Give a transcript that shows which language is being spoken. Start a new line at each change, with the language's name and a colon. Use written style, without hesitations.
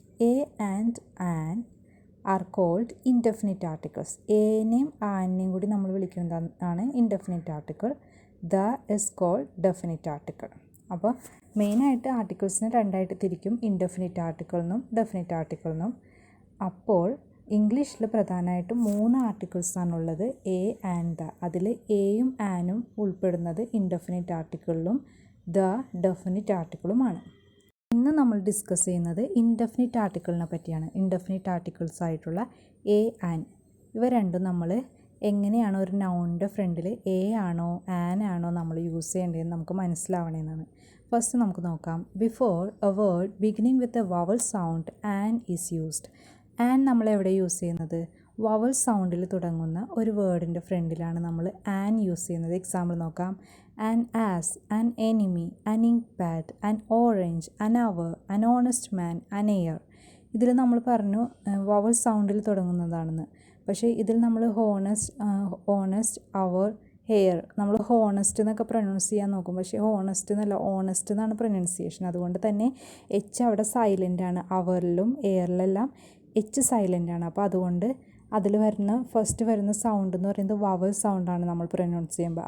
English: A and an are called indefinite articles.
Malayalam: എനെയും ആനെയും കൂടി നമ്മൾ വിളിക്കുന്നതാണ് indefinite article.
English: the is called definite article.
Malayalam: അപ്പോൾ മെയിനായിട്ട് ആർട്ടിക്കിൾസിനെ രണ്ടായിട്ട് തിരിക്കും, ഇൻഡെഫിനിറ്റ് ആർട്ടിക്കിൾ എന്നും ഡെഫിനിറ്റ് ആർട്ടിക്കിൾ എന്നും. അപ്പോൾ ഇംഗ്ലീഷിൽ പ്രധാനമായിട്ടും 3 ആർട്ടിക്കിൾസാണുള്ളത്, എ ആൻഡ് ദ. അതിൽ എയും ആനും ഉൾപ്പെടുന്നത് ഇൻഡെഫിനിറ്റ് ആർട്ടിക്കിളിലും ദ ഡെഫിനിറ്റ് ആർട്ടിക്കിളുമാണ്. ഇന്ന് നമ്മൾ ഡിസ്കസ് ചെയ്യുന്നത് ഇൻഡെഫിനിറ്റ് ആർട്ടിക്കിളിനെ പറ്റിയാണ്. ഇൻഡെഫിനിറ്റ് ആർട്ടിക്കിൾസ് ആയിട്ടുള്ള എ ആൻഡ് ഇവ രണ്ടും നമ്മൾ എങ്ങനെയാണ് ഒരു നൗണിൻ്റെ ഫ്രണ്ടിൽ എ ആണോ ആൻ ആണോ നമ്മൾ യൂസ് ചെയ്യേണ്ടതെന്ന് നമുക്ക് മനസ്സിലാവണമെന്നാണ്. ഫസ്റ്റ് നമുക്ക് നോക്കാം.
English: Before a word beginning with a vowel sound an is used.
Malayalam: An നമ്മൾ എവിടെ യൂസ് ചെയ്യുന്നത്? വവൽ സൗണ്ടിൽ തുടങ്ങുന്ന ഒരു വേർഡിൻ്റെ ഫ്രണ്ടിലാണ് നമ്മൾ ആൻ യൂസ് ചെയ്യുന്നത്. എക്സാമ്പിൾ നോക്കാം.
English: an ass, an enemy, an ink pad, an orange, an hour, an honest man, an air.
Malayalam: ഇതിൽ നമ്മൾ പറഞ്ഞു വവൽ സൗണ്ടിൽ തുടങ്ങുന്നതാണെന്ന്. പക്ഷേ ഇതിൽ നമ്മൾ ഹോണസ്റ്റ്, അവർ, ഹെയർ നമ്മൾ ഹോണസ്റ്റ് എന്നൊക്കെ പ്രൊനൗൺസ് ചെയ്യാൻ നോക്കും. പക്ഷേ ഹോണസ്റ്റ് എന്നല്ല, ഓണസ്റ്റ് എന്നാണ് പ്രൊനൗൺസിയേഷൻ. അതുകൊണ്ട് തന്നെ എച്ച് അവിടെ സൈലൻ്റ് ആണ്. അവറിലും എയറിലെല്ലാം എച്ച് സൈലൻ്റ് ആണ്. അപ്പോൾ അതുകൊണ്ട് അതിൽ ഫസ്റ്റ് വരുന്ന സൗണ്ട് എന്ന് പറയുന്നത് വവൽ സൗണ്ടാണ് നമ്മൾ പ്രൊനൗൺസ് ചെയ്യുമ്പോൾ.